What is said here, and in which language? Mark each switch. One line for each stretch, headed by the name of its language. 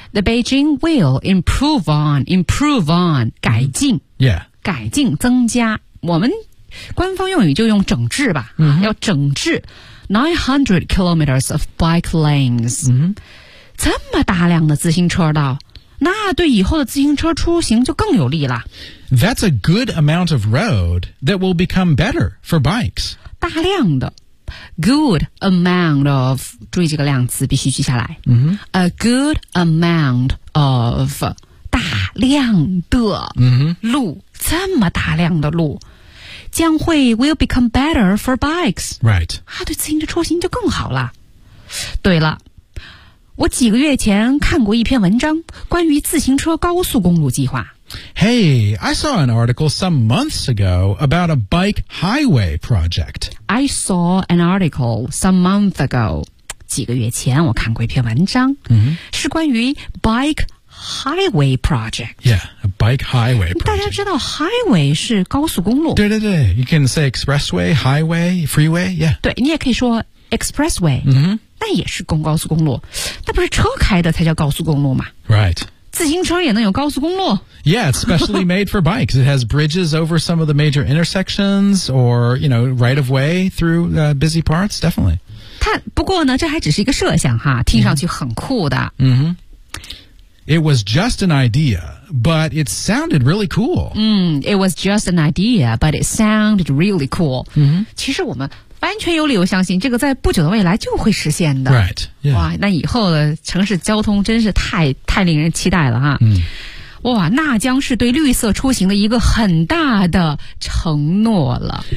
English: The Beijing will improve on
Chinese: 改进、
English: mm-hmm. Yeah
Chinese: 改进增加我们官方用语就用整治吧、
English: mm-hmm.
Chinese: 要整治900
English: kilometers of bike lanes、 mm-hmm.
Chinese: 这么大量的自行车道那对以后的自行车出行就更有利了。
English: That's a good amount of road that will become better for bikes.
Chinese: 大量的
English: good amount of
Chinese: 注意这个量词必须记下来。
English: Mm-hmm. A good amount of
Chinese: 大量的路、
English: mm-hmm.
Chinese: 这么大量的路将会
English: will become better for bikes. Right.
Chinese: 啊，对自行车出行就更好了。对了。我几个月前看过一篇文章关于自行车高速公路计划。
English: Hey, I saw an article some months ago about a bike highway project. I saw an article some months ago.
Chinese: 几个月前我看过一篇文章、
English: mm-hmm.
Chinese: 是关于
English: bike highway project. Yeah, a bike highway project.
Chinese: 大家知道 highway 是高速公路。对对对
English: ,you can say expressway, highway, freeway, yeah.
Chinese: 对你也可以说 expressway. 嗯、mm-hmm. 那也是公高速公路，那不是车开的才叫高速公路吗
English: ？Right，
Chinese: 自行车也能有高速公路
English: ？Yeah， it's specially made for bikes. It has bridges over some of the major intersections, or you know, right of way through、busy parts. Definitely.
Chinese: 它不过呢，这还只是一个设想哈，听上去很酷的。嗯、mm-hmm.
English: It was just an idea, but it sounded really cool. 嗯、mm, ，It was just an idea, but it sounded really cool. 嗯、mm-hmm. ，
Chinese: 其实我们。完全有理由相信这个在不久的未来就会实现的
English: right,、yeah.
Chinese: 哇那以后的城市交通真是太令人期待了哈、嗯、哇那将是对绿色出行的一个很大的承诺了